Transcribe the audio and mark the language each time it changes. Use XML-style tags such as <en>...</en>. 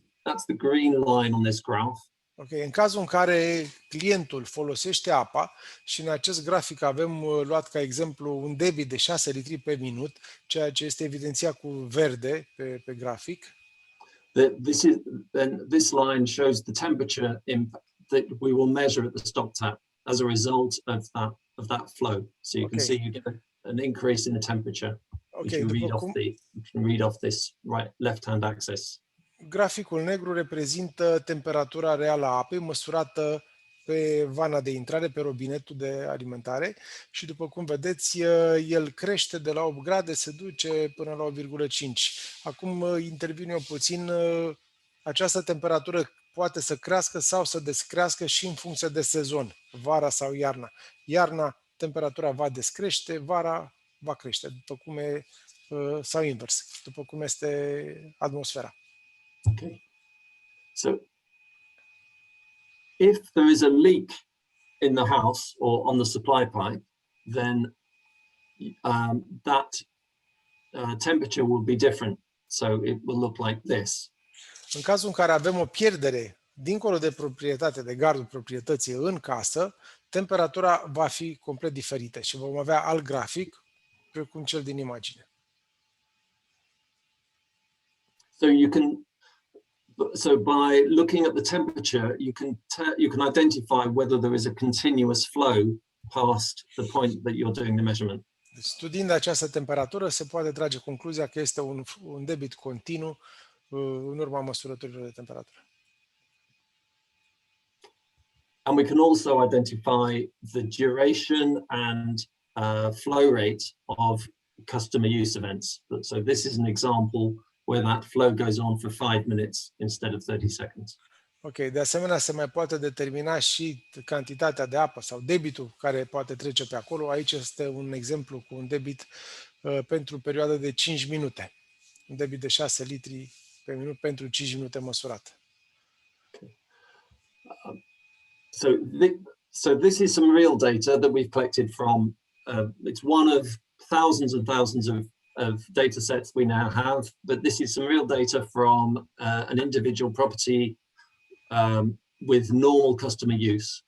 <en>That's the green line on this graph.</en> <ro>Ok, în cazul în care clientul folosește apa și în acest grafic avem luat ca exemplu un debit de 6 litri pe minut, ceea ce este evidențiat cu verde pe grafic.</ro> <en>This line shows the temperature that we will measure at the stop tap as a result of that flow. So you can see you get an increase in the temperature, which you can read off this left-hand axis.</en> <ro>Graficul negru reprezintă temperatura reală a apei măsurată pe vana de intrare, pe robinetul de alimentare și după cum vedeți, el crește de la 8 grade, se duce până la 8,5. Acum intervin eu puțin, această temperatură poate să crească sau să descrească și în funcție de sezon, vara sau iarna. Iarna, temperatura va descrește, vara va crește, după cum e, sau invers, după cum este atmosfera. Okay.</ro> <en>So if there is a leak in the house or on the supply pipe, then that temperature will be different. So it will look like this.</en> <ro>În cazul în care avem o pierdere dincolo de proprietate, de gardul proprietății în casă, temperatura va fi complet diferită și vom avea alt grafic precum cel din imagine.</ro> <en>So by looking at the temperature, you can identify whether there is a continuous flow past the point that you're doing the measurement.</en> <ro>Deci, studiind această temperatură, se poate trage concluzia că este un debit continuu în urma măsurătorilor de temperatură.</ro> <en>And we can also identify the duration and flow rate of customer use events. So this is an example where that flow goes on for 5 minutes instead of 30 seconds.</en> <ro>Ok, de asemenea se mai poate determina și cantitatea de apă sau debitul care poate trece pe acolo. Aici este un exemplu cu un debit pentru o perioadă de 5 minute. Un debit de 6 litri pe minut pentru 5 minute măsurat. Okay.</ro> <en>So this is some real data that we've collected from, it's one of thousands and thousands of data sets we now have, but this is some real data from an individual property with normal customer use.</en>